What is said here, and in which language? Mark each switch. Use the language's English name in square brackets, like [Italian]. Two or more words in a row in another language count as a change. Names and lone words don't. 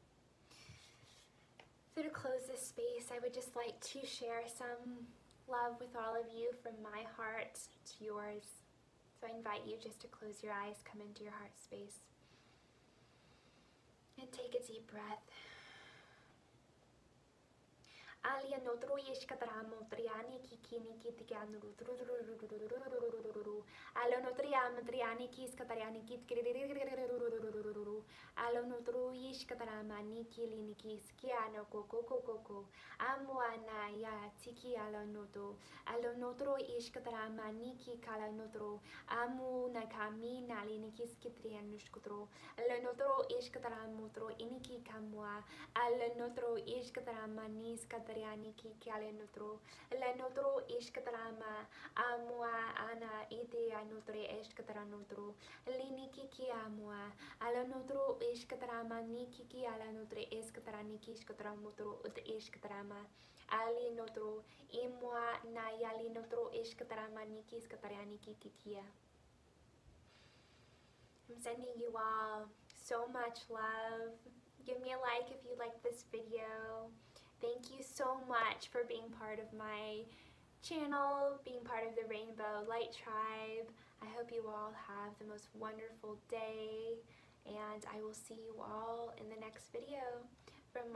[English] So to close this space, I would just like to share some love with all of you from my heart to yours. So I invite you just to close your eyes, come into your heart space, and take a deep breath. Alia notro yeshkataramo triani kikini kitikan alo notriam triani kiskatariani kit alo notro yeshkatarama nikili kiskiano koko amuana ya tiki alo notro yeshkatarama niki kala notro amu nakami nali nikiskitrian nuskotro alo notro yeshkataramo iniki kamwa alo notro yeshkatarama niskatariani kale notro la notro ishkatarama amua ana ide anotre ishkatara notro liniki ki amua ala notro ishkatarama niki ki ala notre ishkatara niki ishkatara notro ut ishkatarama ali notro imua na yali notro ishkatarama niki ishkatara niki kikia. I'm sending you all so much love. Give me a like if you like this video. Thank you so much for being part of my channel, being part of the Rainbow Light Tribe. I hope you all have the most wonderful day, and I will see you all in the next video.